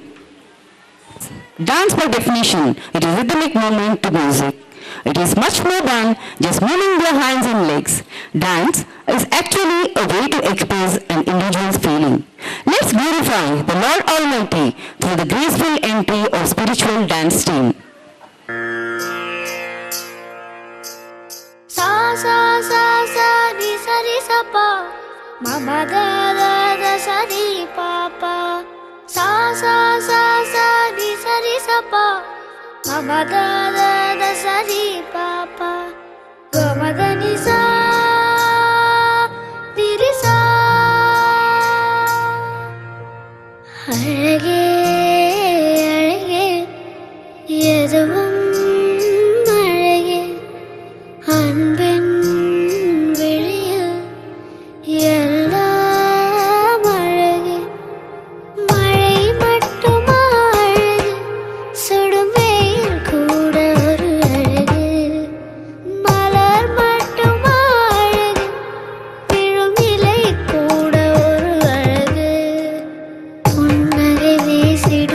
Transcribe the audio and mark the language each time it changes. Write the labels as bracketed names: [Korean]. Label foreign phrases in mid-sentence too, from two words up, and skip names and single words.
[English] Dance by definition, it is rhythmic movement to music. It is much more than just moving their hands and legs. Dance is actually a way to express an individual's feeling. Let's glorify the Lord Almighty through the graceful entry of spiritual dance team. Sa sa sa sa di sa pa, ma ma da da sa di pa pa. Sa sa sa sa di sa pa, ma ma da da sa di pa pa. Ga ma da ni sa di ri sa. [Tamil] அழகே அழகே எதுவும் அழகே அன்பின் வெளியே எல்லாம் அழகே மழை மட்டுமா அழகே சுடும் வெயில் கூட ஒரு அழகே மலர் மட்டுமா அழகே விழும் இலை கூட ஒரு அழகே புன்னகை வீசி